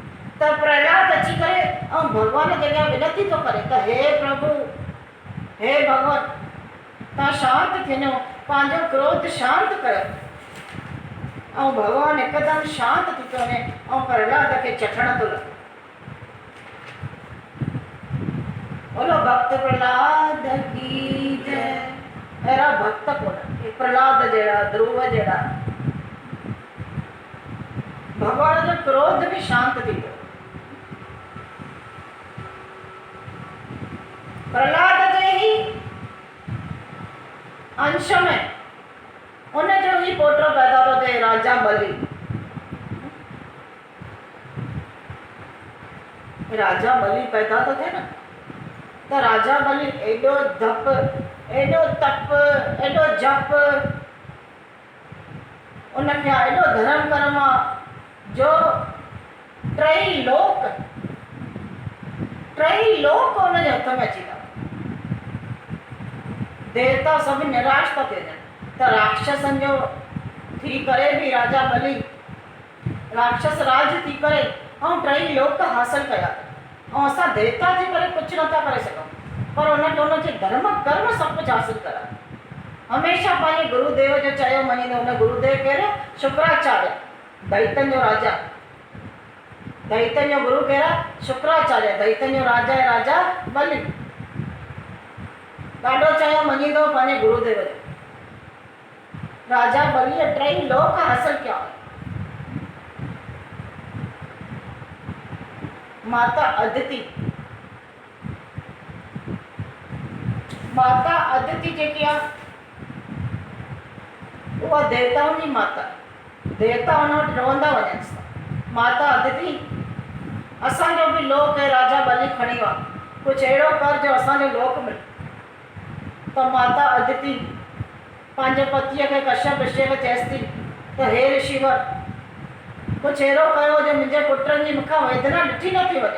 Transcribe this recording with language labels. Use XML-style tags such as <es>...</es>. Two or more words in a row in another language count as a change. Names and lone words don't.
<sd>त प्रहलाद अची करे ऐं भॻवान जे अॻियां विनती थो करे त हे प्रभु, हे भॻवान, तव्हां शांति थी वञो, पंहिंजो क्रोध शांति कयो। ऐं भॻवानु हिकदमि शांति थी थो वञे ऐं प्रहलाद खे चखण थो लॻे।</sd> <hi>बोलो भक्त प्रहलाद की जय।</hi> <sd>अहिड़ा भक्त कोन, प्रहलाद जहिड़ा, ध्रुव जहिड़ा। भॻवान जो क्रोध बि शांति थी वियो। प्रहलाद जे ही अंश में उनजो ही पोटो पैदा थो थिए, राजा बलि। राजा बलि पैदा थो थिए न, त राजा बलि एॾो धप, एॾो तप, एॾो जप, उनखे एॾो धर्म कर्म आहे जो टई लोक उनजे हथ में अची था। देवता सभु निराश था थियनि, त राक्षसनि जो थी करे बि राजा बलि राक्षस राज थी करे ऐं टई लोक हासिल कया, ऐं असां देवता थी करे कुझु नथा करे सघूं, पर उनखे उनजे धर्म कर्म सभु कुझु हासिल करा। हमेशह पंहिंजे गुरुदेव जो चयो मञींदो। हुन गुरुदेव केरु? शुक्राचार्य, दैतन जो राजा। दैतन जो गुरु केरु? शुक्राचार्य। दैतन जो राजा आहे राजा बलि। ॾाढो चयो मञींदो पंहिंजे गुरुदेव जो। राजा बलिअ टई लोक हासिल कया। माता अदिति, माता अदिति जेकी आहे उहा देवताउनि जी माता, देवता हुन वटि रहंदा वञनि। माता अदिति असांजो बि लोक आहे, राजा बलि खणी वियो आहे, कुझु अहिड़ो कर जो असांजो लोक मिले। त माता अदिति पंहिंजे पतीअ खे कश्यप ऋषि खे चएसि थी त हे ऋषिवर, कुझु अहिड़ो कयो जो मुंहिंजे पुटनि जी मूंखां वेदना ॾिठी नथी वञे।</sd>